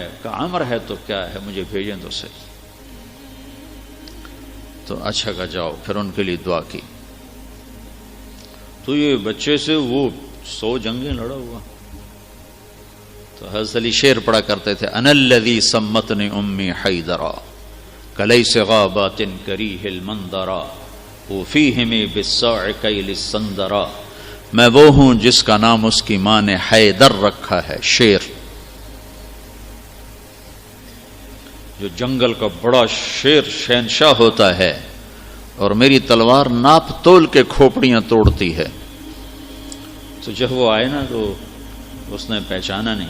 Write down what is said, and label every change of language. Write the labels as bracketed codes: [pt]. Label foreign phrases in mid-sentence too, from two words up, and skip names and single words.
[ur] کہا عمرو ہے تو کیا ہے، مجھے بھیجیں تو صحیح. تو اچھا کہا جاؤ. پھر ان کے لیے دعا کی. تو یہ بچے سے وہ 100 جنگیں لڑا ہوا. تو حضرت علی شعر پڑھا کرتے تھے، [ar] انا الذی سمتنی امی حیدرا کلیس غابات کریہ المنظرا وفیہم بالصاع کیل السندرا. [ur] میں وہ ہوں جس کا نام اس کی ماں نے حیدر رکھا ہے، شیر. جو جنگل کا بڑا شیر شہنشاہ ہوتا ہے اور میری تلوار ناپ تول کے کھوپڑیاں توڑتی ہے. تو جب وہ آئے نا تو اس نے پہچانا نہیں.